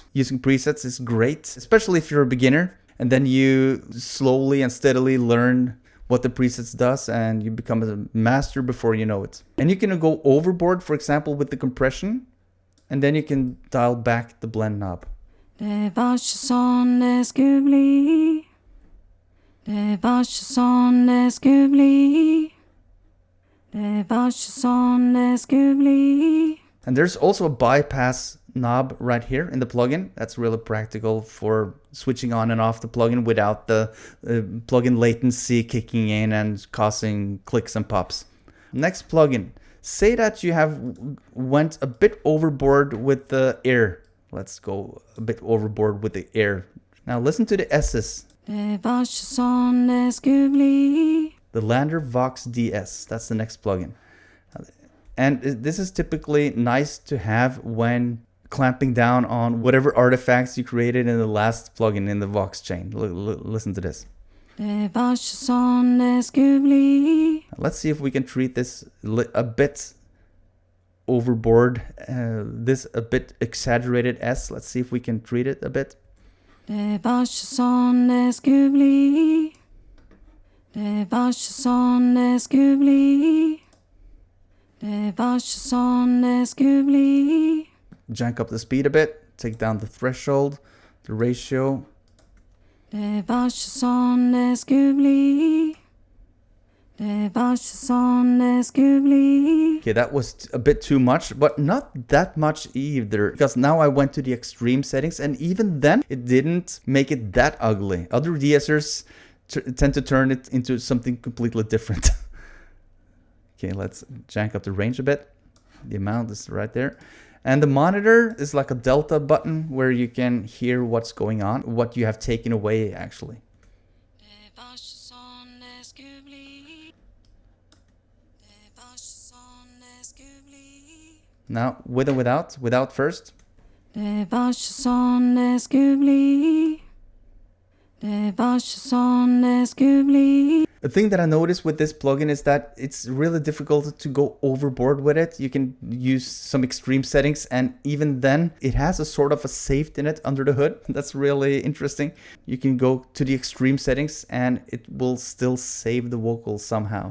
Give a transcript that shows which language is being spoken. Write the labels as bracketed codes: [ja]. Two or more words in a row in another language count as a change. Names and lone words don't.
[en] Using presets is great, especially if you're a beginner, and then you slowly and steadily learn what the presets does, and you become a master before you know it. And you can go overboard, for example, with the compression, and then you can dial back the blend knob. [no] Det var ikke sånn det skulle bli. Det var ikke sånn det skulle bli. [en] And there's also a bypass knob right here in the plugin. That's really practical for switching on and off the plugin without the plugin latency kicking in and causing clicks and pops. Next plugin. Say that you have went a bit overboard with the air. Let's go a bit overboard with the air. Now listen to the S's. [no] Det var ikke sånn det skulle bli. [en] The Landr Vox DS. That's the next plugin. And this is typically nice to have when clamping down on whatever artifacts you created in the last plugin in the Vox chain. Listen to this. [no] Det var ikke sånn det skulle bli. [en] Let's see if we can treat this a bit overboard. This a bit exaggerated S. Let's see if we can treat it a bit. [no] Det var ikke sånn det skulle bli. Det var ikke sånn det skulle bli. Det var ikke sånn det skulle bli. [en] Jank up the speed a bit. Take down the threshold, the ratio. [no] Det var ikke sånn det skulle bli. Det var ikke sånn det skulle bli. [en] Okay, that was a bit too much, but not that much either. Because now I went to the extreme settings, and even then, it didn't make it that ugly. Other de-essers tend to turn it into something completely different. Okay, let's jank up the range a bit. The amount is right there. And the monitor is like a delta button where you can hear what's going on, what you have taken away actually. [no] Det var ikke sånn det skulle bli. Det var ikke sånn det skulle bli. [en] Now, with and without. Without first. [no] Det var ikke sånn det skulle bli. Det var ikke sånn det skulle bli. [en] The thing that I noticed with this plugin is that it's really difficult to go overboard with it. You can use some extreme settings, and even then it has a sort of a safety net under the hood. That's really interesting. You can go to the extreme settings and it will still save the vocals somehow.